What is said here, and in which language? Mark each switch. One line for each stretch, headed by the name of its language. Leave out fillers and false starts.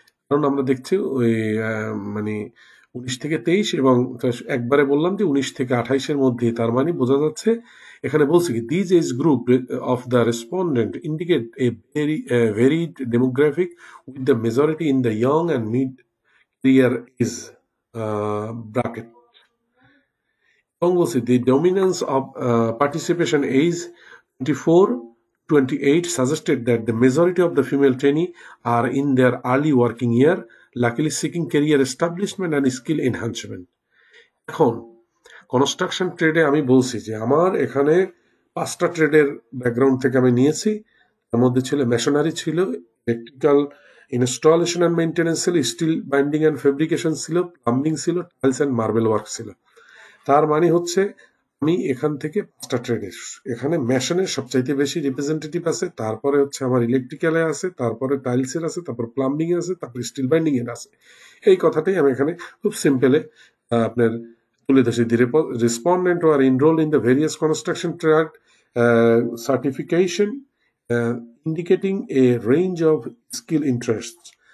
Bangla: কারণ আমরা দেখছি ওই মানে 19 থেকে 23, এবং একবারে বললাম যে 19 থেকে 28-এর মধ্যে, তার মানে বোঝা যাচ্ছে এখানে বলছি কি
English: These age group of the respondent indicate a varied demographic with the majority in the young and mid career is bracket.
Bangla: এবং বলছি
English: the dominance of participation age 24-28 suggested that the majority of the female trainee are in their early working year, luckily seeking career establishment and skill enhancement.
Bangla: এখন construction ট্রেডে আমি বলছি যে আমার এখানে 5টা ট্রেডের ব্যাকগ্রাউন্ড থেকে আমি নিয়েছি। তার মধ্যে ছিল মেশনারি, ছিল ইলেকট্রিক্যাল ইনস্টলেশন অ্যান্ড মেইনটেনেন্স ছিল, স্টিল বাইন্ডিং অ্যান্ড ফেব্রিকেশন ছিল, প্লাম্বিং ছিল, টাইলস অ্যান্ড মার্বেল ওয়ার্ক ছিল। তার মানে হচ্ছে আমি এখান থেকে 5টা ট্রেডের, এখানে মেশনের সবচাইতে বেশি রিপ্রেজেন্টেটিভ আছে, তারপরে হচ্ছে আমার ইলেকট্রিক্যালে আছে, তারপরে টাইলসের আছে, তারপর প্লাম্বিং এ আছে, তারপর স্টিল বাইন্ডিং এর আছে। এই কথাটাই আমি এখানে খুব সিম্পলে আপনার তুলে ধরেছি।
English: The respondent who are enrolled in the various construction trade certification indicating a range of skill interests.